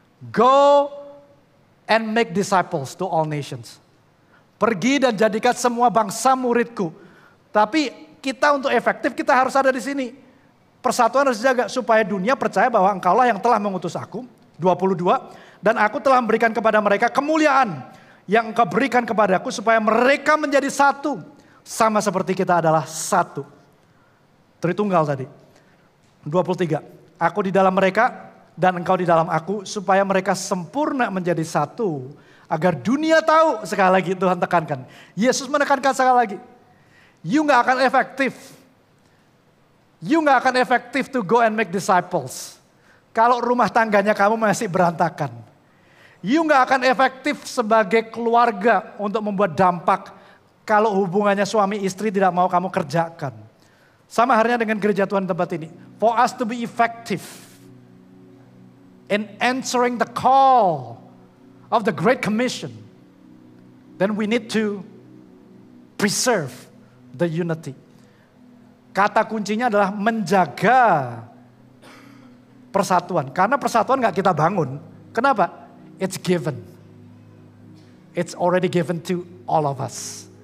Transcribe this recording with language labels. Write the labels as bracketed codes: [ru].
[en] Go and make disciples to all nations. [id] Pergi dan jadikan semua bangsa muridku. Tapi kita untuk efektif kita harus ada di sini. Persatuan harus dijaga supaya dunia percaya bahwa engkaulah yang telah mengutus aku. 22. Dan aku telah memberikan kepada mereka kemuliaan yang engkau berikan kepadaku supaya mereka menjadi satu. Sama seperti kita adalah satu. Tritunggal tadi. 23. Aku di dalam mereka dan engkau di dalam aku supaya mereka sempurna menjadi satu. Agar dunia tahu, sekali lagi Tuhan tekankan. Yesus menekankan sekali lagi. [en] You [id] gak akan efektif. [en] You gak akan efektif to go and make disciples. [id] Kalau rumah tangganya kamu masih berantakan. [en] You [id] gak akan efektif sebagai keluarga untuk membuat dampak. Kalau hubungannya suami istri tidak mau kamu kerjakan. Sama halnya dengan gereja Tuhan tempat ini. [en] For us to be effective in answering the call of the Great Commission, then we need to preserve the unity. [id] Kata kuncinya adalah menjaga persatuan. Karena persatuan gak kita bangun. Kenapa? [en] It's given. It's already given to all of us.